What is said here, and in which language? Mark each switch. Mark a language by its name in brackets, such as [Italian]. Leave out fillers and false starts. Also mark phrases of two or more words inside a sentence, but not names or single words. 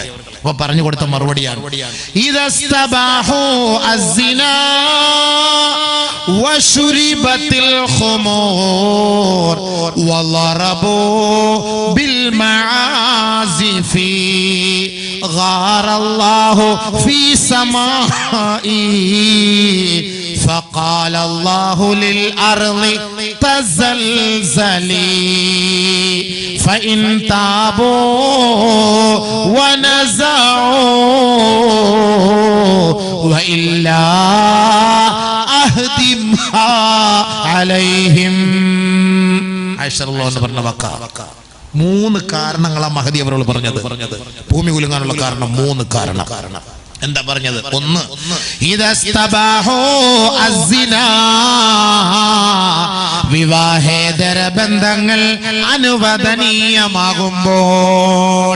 [Malayalam] അപ്പൊ പറഞ്ഞു കൊടുത്ത മറുപടിയാണ് [Arabic] إذا استباحوا الزنا وشربت الخمور وضربوا بالمعازف غار الله في سمائه فقال الله للأرض تزلزلي فإن تابوا ونزعوا وإلا أهدمها عليهم. [Malayalam] ആയിഷ [Arabic] رضي الله عنها [Malayalam] പറഞ്ഞ വാക്ക. 3 കാരണങ്ങളാണ് മഹദി അവരോട് പറഞ്ഞത്. ഭൂമി കുലുങ്ങാനുള്ള കാരണം 3 കാരണം. എന്താ പറഞ്ഞത്? 1 [Arabic] إذا استباحوا الزنا, [Malayalam] വിവാഹേതര ബന്ധങ്ങൾ അനുവദനീയമാകുമ്പോൾ.